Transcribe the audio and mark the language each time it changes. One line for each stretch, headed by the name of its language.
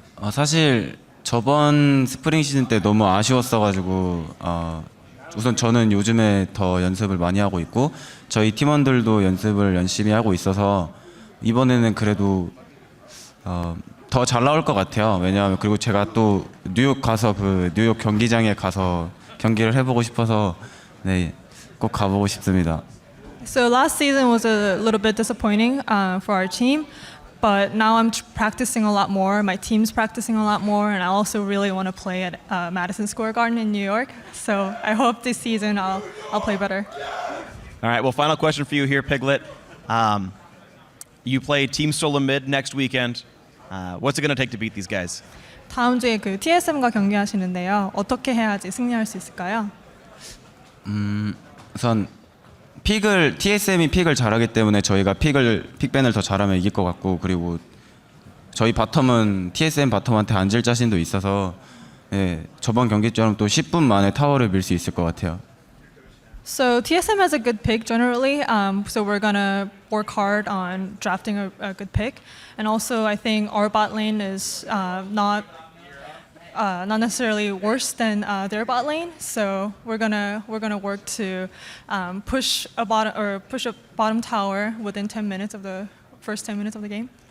Korean: 사실 저번 스프링 시즌 때 너무 아쉬웠어가지고 우선 저는 요즘에 더 연습을 많이 하고 있고 저희 팀원들도 연습을 열심히 하고 있어서 이번에는 그래도 더 잘 나올 것 같아요. 왜냐하면 그리고 제가 또 뉴욕 가서 그 뉴욕 경기장에 가서 경기를 해보고 싶어서 꼭 가보고 싶습니다.
English: So last season was a little bit disappointing for our team, but now I'm practicing a lot more. My team's practicing a lot more, and I also really want to play at Madison Square Garden in New York. So I hope this season I'll play better. All right, well, final question for you here, Piglet. You play Team Solo Mid next weekend. What's it going to take to beat these guys?
Korean: 다음 주에 그 TSM과 경기하시는데요. 어떻게 해야지 승리할 수 있을까요? 우선 TSM이 픽을 잘하기 때문에 저희가 픽밴을 더 잘하면 이길 것 같고, 그리고 저희 바텀은 TSM 바텀한테 앉을 자신도 있어서 저번 경기처럼 또 10분 만에 타워를 밀 수 있을 것 같아요.
English: So TSM has a good pick generally, so we're gonna work hard on drafting a good pick, and also I think our bot lane is not necessarily worse than their bot lane, so we're gonna work to push a bottom tower within 10 minutes of the first 10 minutes of the game.